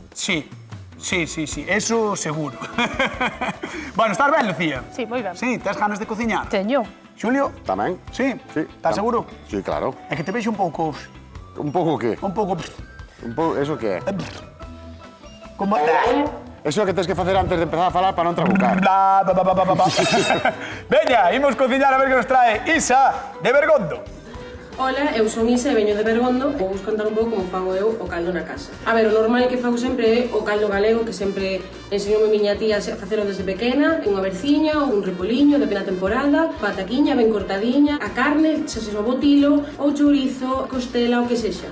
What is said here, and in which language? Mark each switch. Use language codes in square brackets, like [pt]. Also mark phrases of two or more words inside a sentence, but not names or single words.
[gl] Sí, eso seguro. Bueno, estás ben, Lucía? Sí, moi ben. Sí, tes ganas de cociñar? Teño. Xulio? Tamén? Sí? Sí. Estás seguro? Sí, claro. É que te vexo un pouco... Un pouco que? Un pouco... Eso que é? Como... Eso é que tens que facer antes de empezar a falar para non trabucar. Bla, bla, bla, bla, bla, bla. Veña, imos cociñar a ver que nos trae Isa de Bergondo. Ola, eu son Isa e veño de Bergondo. Vou vos contar un pouco como fago eu o caldo na casa. A ver, o normal que fago sempre é o caldo galego, que sempre enseñoume miña tía a facelo desde pequena, unha berciña ou un repoliño, depende da temporada, pataquiña ben cortadiña, a carne, xa se o botilo, ou chourizo, costela, o que sexa.